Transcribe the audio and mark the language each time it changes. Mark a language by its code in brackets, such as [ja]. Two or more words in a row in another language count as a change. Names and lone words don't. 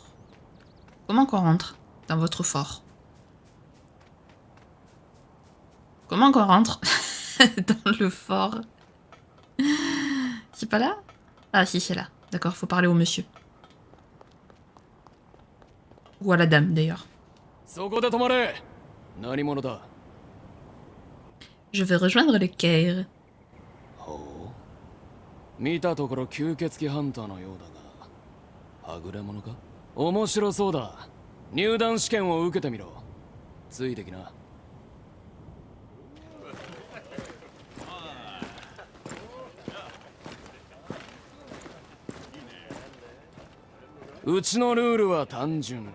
[fr] Comment qu'on rentre dans votre fort? Comment qu'on rentre dans le fort? C'est pas là? Ah si, c'est là. D'accord, faut parler au monsieur. Ou à la dame, d'ailleurs. Je vais rejoindre le Caire. [ja] 見たところ吸血鬼ハンターのようだが、はぐれ者か？面白そうだ。入団試験を受けてみろ。ついてきな。うちのルールは単純。